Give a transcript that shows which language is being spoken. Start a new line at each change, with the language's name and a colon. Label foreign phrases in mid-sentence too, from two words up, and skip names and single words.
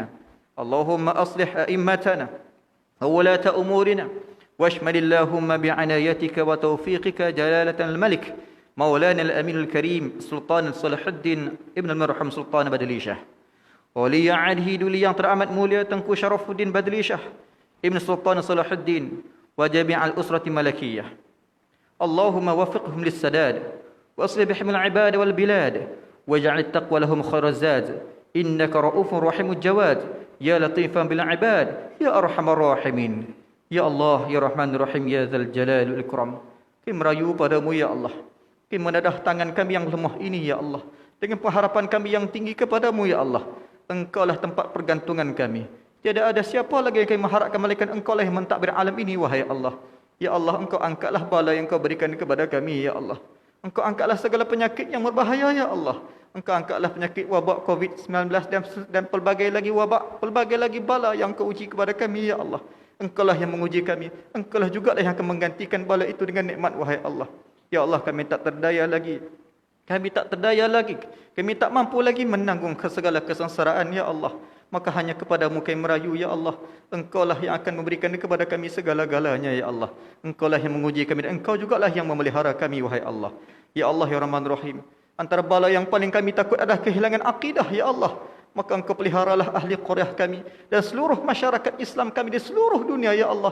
Arabic: اللهم أصلح أئمتنا وولاة أمورنا واشمل اللهم بعنايتك وتوفيقك جلالة الملك مولانا الأمين الكريم سلطان صلاح الدين ابن المرحوم سلطان بدليشة ولي عهده دولي
Malay: yang teramat mulia
Arabic: Tengku Syarafuddin Badlishah ابن سلطان صلاح الدين وجميع الأسرة الملكية. اللهم وفقهم للسداد وأصلح بهم العباد والبلاد واجعل التقوى لهم خير الزاد إنك رؤوف رحيم الجواد يا لطيفا بالعباد يا أرحم الراحمين. يا الله، يا رحمن رحيم، يا ذا الجلال والإكرام.
Malay: Kami merayu padamu,
Arabic: يا الله.
Malay: Kami menadah tangan kami yang lemah ini,
Arabic: يا الله,
Malay: dengan pengharapan kami yang tinggi kepadamu,
Arabic: يا الله.
Malay: Engkaulah tempat pergantungan kami. Tiada ada siapa lagi yang kami mengharapkan melainkan Engkaulah yang mentadbir alam ini, wahai Allah.
Arabic: يا الله,
Malay: Engkau angkatlah bala yang Engkau berikan kepada kami,
Arabic: يا الله.
Malay: Engkau angkatlah segala penyakit yang berbahaya
Arabic: يا الله.
Malay: Engkau angkatlah penyakit wabak COVID-19 dan pelbagai lagi wabak, pelbagai lagi bala yang Kau uji kepada kami
Arabic: يا الله.
Malay: Engkaulah yang menguji kami. Engkaulah jugalah yang akan menggantikan bala itu dengan nikmat wahai Allah.
Arabic: يا الله,
Malay: kami tak terdaya lagi. Kami tak terdaya lagi. Kami tak mampu lagi menanggung segala kesengsaraan
Arabic: يا الله.
Malay: Maka hanya kepadamu kami merayu
Arabic: يا الله.
Malay: Engkaulah yang akan memberikan kepada kami segala-galanya
Arabic: يا الله.
Malay: Engkaulah yang menguji kami dan Engkau jugalah yang memelihara kami wahai Allah.
Arabic: يا الله يا رحمن رحيم.
Malay: Antara bala yang paling kami takut adalah kehilangan akidah
Arabic: يا الله.
Malay: Maka Engkau peliharalah ahli Qaryah kami dan seluruh masyarakat Islam kami di seluruh dunia
Arabic: يا الله.